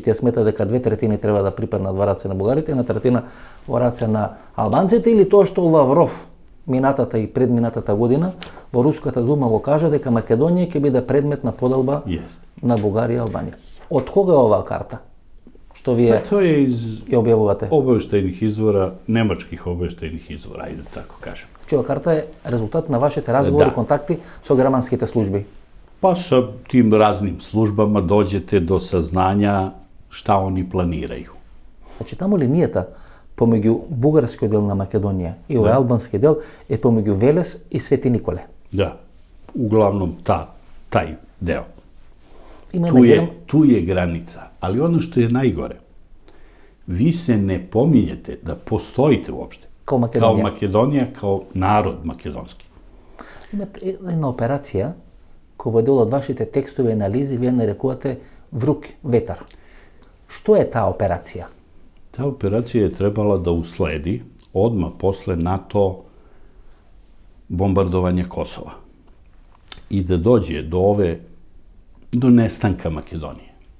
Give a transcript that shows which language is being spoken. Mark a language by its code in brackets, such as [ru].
[mk] Тие смета дека 2/3 треба да припаднат во раце на бугарите, 1/3 во раце на албанците, или тоа што Лавров минатата и предминатата година во Руската дума го кажа дека Македонија ќе биде предмет на поделба на Бугарија и Албанија. Од кога е оваа карта? Што вие ја објавувате? [sr] Обавештајних извора, немачких обавештајних извора, ајде тако кажем. [mk] Ова карта е резултат на вашите разговори и контакти со германските служби? [sr] Па sa tim raznim službama dođete do saznanja šta oni planiraju. [mk] Значи таму линијата помеѓу бугарскиот дел на Македонија и овој албански дел е помеѓу Велес и Свети Николе. [sr] Да, углавном тај дел. Tu je granica, ali ono što je najgore, vi se ne pominjete da postojite uopšte. Kao Makedonija, kao narod makedonski. [mk] Имате една операција која во дел од вашите текстови и анализи вие нарекувате врук ветар. Што е таа операција? [sr] Ta operacija je trebala da usledi odmah posle NATO bombardovanja Kosova i da dođe do nestanka Makedonije.